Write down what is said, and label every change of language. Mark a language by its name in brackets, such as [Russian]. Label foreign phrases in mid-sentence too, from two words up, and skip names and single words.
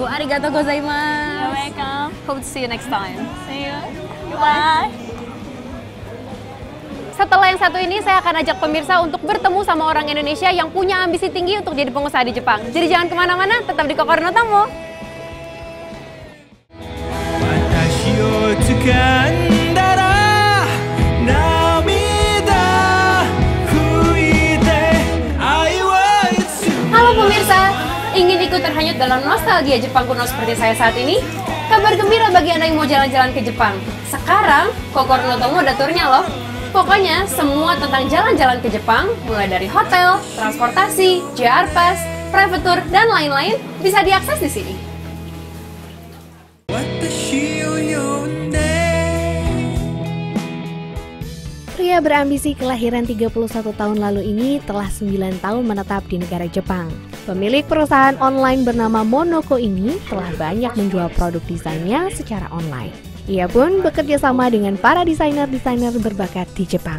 [Japanese] Arigatou [English] You're [Japanese] gozaimasu. [English] welcome. Hope to see you next time. See you. Bye. [Indonesian] Setelah yang satu ini, saya akan ajak pemirsa untuk bertemu sama orang Indonesia yang punya ambisi tinggi untuk jadi pengusaha di Jepang. Jadi jangan kemana-mana, tetap di Kokoro no Tomo. [Japanese] 私を掴んだら涙拭いて [English] I want to. [Indonesian] Halo pemirsa, ingin ikut terhanyut dalam nostalgia Jepang kuno seperti saya saat ini? Kabar gembira bagi Anda yang mau jalan-jalan ke Jepang. Sekarang, Kokoro no Tomo ada turnya loh. Pokoknya semua tentang jalan-jalan ke Jepang, mulai dari hotel, transportasi, JR Pass, [English] private tour, [Indonesian] dan lain-lain bisa diakses di sini. [Japanese] 私を呼んで [Indonesian] Pria berambisi kelahiran 31 tahun lalu ini telah 9 tahun menetap di negara Jepang. Pemilik perusahaan online bernama Monoko ini telah banyak menjual produk desainnya secara online. Ia pun bekerja sama dengan para desainer-desainer berbakat di Jepang.